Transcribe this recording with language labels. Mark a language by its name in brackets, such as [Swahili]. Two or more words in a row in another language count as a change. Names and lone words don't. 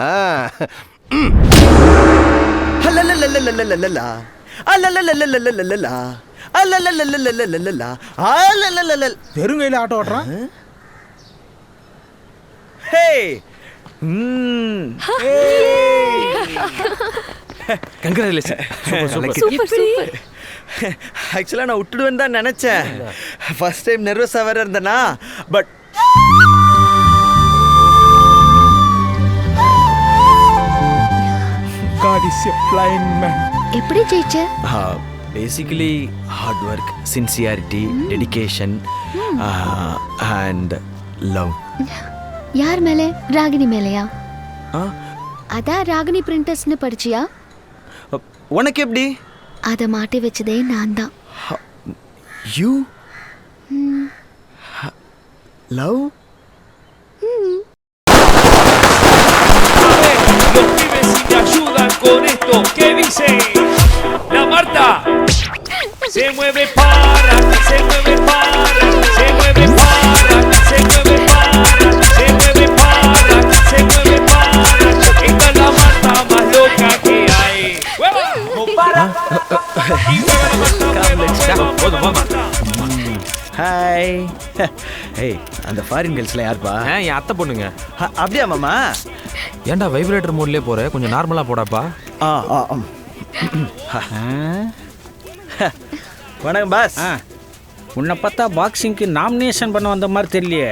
[Tamil] வெறுங்கையில் ஆட்டோ ஓட்டுறான். கங்க்ராச்சுலேஷன். ஆக்சுவலாக நான் விட்டுடுவேன் தான் நினச்சேன். [English] first time [Tamil] நர்வஸாக வேற இருந்தேனா. பட் [English] God is a blind man. [Tamil] எப்படி ஜெயிச்ச? [English] basically hard work, sincerity, dedication and love. [Tamil] யார் மேலே? ராகினி மேலையா? அதான் ராகினி பிரிண்டர்ஸ்னு படிச்சியா? உனக்கு எப்படி? அதை மாட்டி வச்சதே நான் தான். [English] you love? [Spanish] Los pibes si te ayudan con esto, ¿qué dice? La Marta se mueve para, se mueve para, se mueve para, se mueve para, se mueve para, se mueve para. Esta es la Marta más loca que hay. ¡Hueva! ¡No para! Y mueve la Marta, mueva, mueva, Marta. [Tamil] ஹாய். ஏய், அந்த [English] foreign girls [Tamil] யாருப்பா? என் அத்தை பொண்ணுங்க. அப்படியா மாமா? ஏன்டா [English] vibrator mode [Tamil] போற, கொஞ்சம் நார்மலாக போடாப்பா. வணக்கம் பாஸ். உன்னை பார்த்தா பாக்ஸிங்க்கு நாமினேஷன் பண்ண வந்த மாதிரி தெரியலையே.